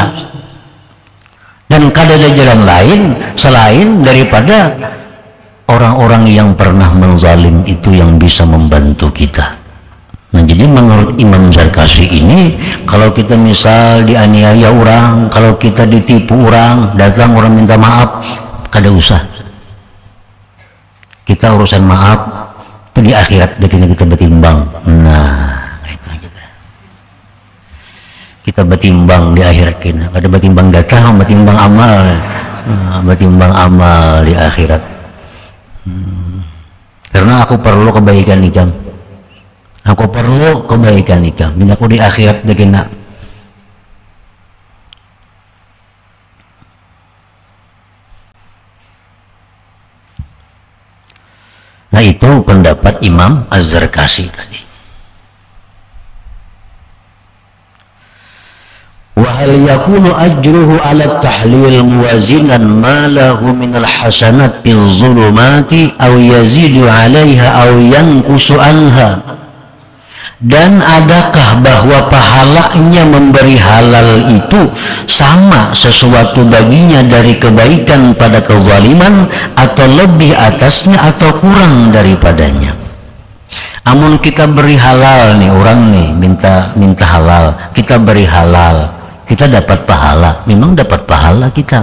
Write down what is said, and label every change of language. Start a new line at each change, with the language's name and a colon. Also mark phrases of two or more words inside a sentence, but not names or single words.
Banjar: Dan kada ada jalan lain selain daripada orang-orang yang pernah menzalim itu yang bisa membantu kita. Nah jadi menurut Imam Zarkasi ini, kalau kita misal dianiaya orang, kalau kita ditipu orang, datang orang minta maaf, kada usah. Kita urusan maaf itu di akhirat, jadi kita bertimbang. Nah kita bertimbang di akhirat kita, ada bertimbang data, bertimbang amal, bertimbang amal di akhirat. Karena aku perlu kebaikan ikam, aku perlu kebaikan ikam, bila aku di akhirat dekina. Nah itu pendapat Imam Az-Zarkasi tadi.
Arabic: وهل يكون أجره على التحليل موازنا ما له من الحسنات بالظلمات أو يزيد عليها أو ينقص عنها?
Indonesian: Dan adakah bahwa pahalanya memberi halal itu sama sesuatu baginya dari kebaikan pada kezaliman, atau lebih atasnya atau kurang daripadanya?
Banjar: Amun kita beri halal nih, orang nih minta halal, kita beri halal, kita dapat pahala, memang dapat pahala kita.